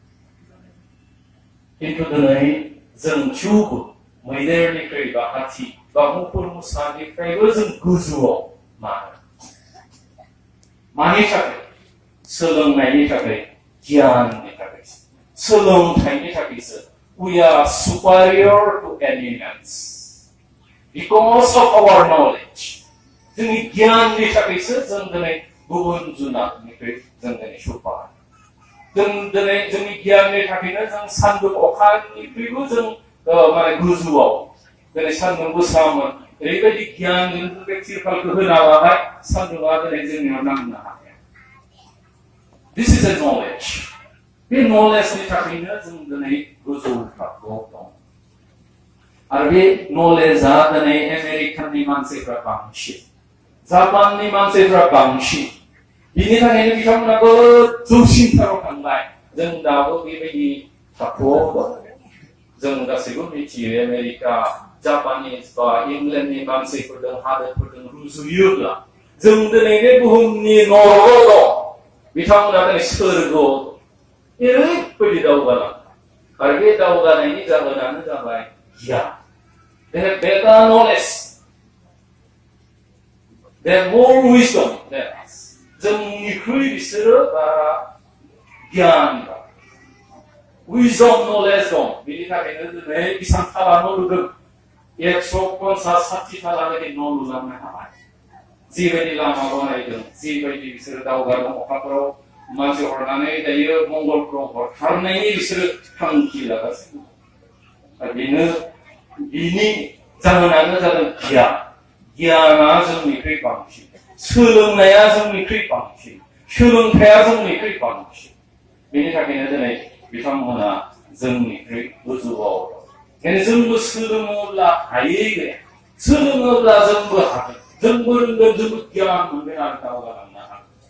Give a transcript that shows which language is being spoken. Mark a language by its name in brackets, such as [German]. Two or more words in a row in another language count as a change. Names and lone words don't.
[Bodo] खिन्थु दिनै जों थेवबो मैदेरनिख्रुइ बा हाथि बा मुफुर मुसानिफ्रायबो जों गोजौआव। मानि थाखाय? सोलोंनायनि थाखाय, गियाननि थाखाय, सोलोंथाइनि थाखायसो। [English] We are superior to animals. because of our knowledge. [Bodo] जोंनि गियाननि थाखायसो जों दिनै गुबुन जुनारनिफ्राय जों दिनै सुपार जों दिनै जोंनि गियाननि थाखायनो जों सान्दुं अखानिख्रुइबो जों माने गोजौआव दिनै सान्दुं गोसामोन ओरैबायदि गियानजों बे तिरपालखौ होना लाबाय सान्दुंआ दिनै जोंनियाव नांनो हाया [English] This is a knowledge [Bodo] बे knowledgeनि थाखायनो जों दिनै गोजौ थाखोआव दं आरो बे knowledgeआ दिनै आमेरिकाननि मानसिफ्रा बांसिन जापाननि मानसिफ्रा बांसिन बिनि थाखायनो बिथांमोनाबो जौसिनथाराव थांबाय जों दाबो बेबायदि थाखोआव दं जों गासैबो मिथियो आमेरिका जापानिस बा इंलेन्डनि मानसिफोरजों हादोरफोरजों रुजुयोब्ला जों दिनै बे बुहुमनि नरकआव दं बिथांमोना दिनै सोरगोआव ओरैबायदि दावगालाङो आरो बे दावगानायनि जाहोनानो जाबाय गियान [English] They have better knowledge They have more wisdom than us [Bodo] जोंनिख्रुइ बिसोरो बारा गियान दं [English] wisdom knowledge [Bodo] दं बिनि थाखायनो दिनै बेसां थाला न' लुदों 150-60 थालागै न' लुलांनो हाबाय जिबायदि लामा बानायदों जिबायदि बिसोरो दावगादों अखाफोराव मानसि हरनानै दायो मंगलफ्राव हरथारनायनि बिसोरो थांखि लागासिनो आरो बेनो बिनि जाहोनानो जादों गियाना जोंनिख्रुइ बांसिन सोलोंनाया जोंनिख्रुइ बांसिन सोलोंथाया जोंनिख्रुइ बांसिन बेनि थाखायनो दिनै बिथांमोना जोंनिख्रुइ गोजौआव दं जोंबो सोलोङोब्ला हायै गैया सोलोङोब्ला जोंबो हागोन जोंबो रोंगोन जोंबो गियान मोनगोन आरो दावगालांनो हागोन